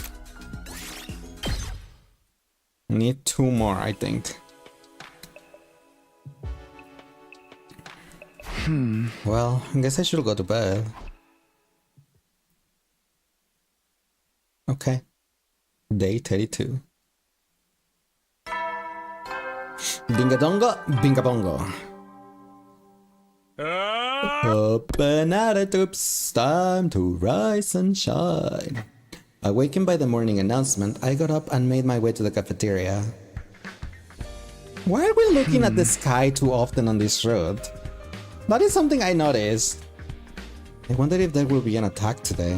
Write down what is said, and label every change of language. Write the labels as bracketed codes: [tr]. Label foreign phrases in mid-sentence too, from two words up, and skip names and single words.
[en] Need 2 more, I think. Well, I guess I should go to bed. Okay. Day 32. Binga dongo, binga bongo. Open at the tubes, time to rise and shine. Awakened by the morning announcement, I got up and made my way to the cafeteria. Why are we looking at the sky too often on this road? That is something I noticed. I wonder if there will be an attack today.